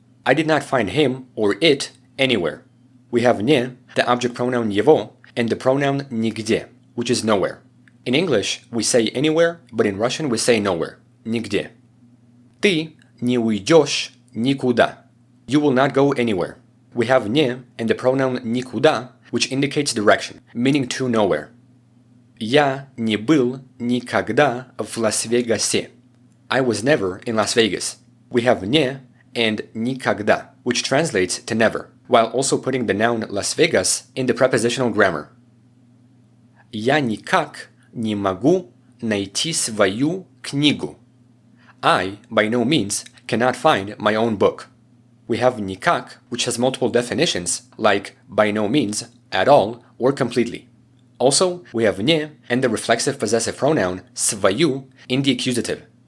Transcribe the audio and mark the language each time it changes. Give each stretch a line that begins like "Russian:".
English: I did not find him or it anywhere. We have «не», the object pronoun «его», and the pronoun «нигде», which is nowhere. In English, we say anywhere, but in Russian we say nowhere.
Russian: «Нигде». «Ты не уйдешь никуда».
English: You will not go anywhere. We have «не» and the pronoun «никуда», which indicates direction, meaning to nowhere.
Russian: «Я не был никогда в Лас-Вегасе».
English: I was never in Las Vegas. We have «не» and «никогда», which translates to never, while also putting the noun Las Vegas in the prepositional grammar.
Russian: «Я никак не могу найти свою книгу».
English: I, by no means, cannot find my own book. We have «никак», which has multiple definitions, like by no means, at all, or completely. Also, we have «не» and the reflexive possessive pronoun «свою» in the accusative.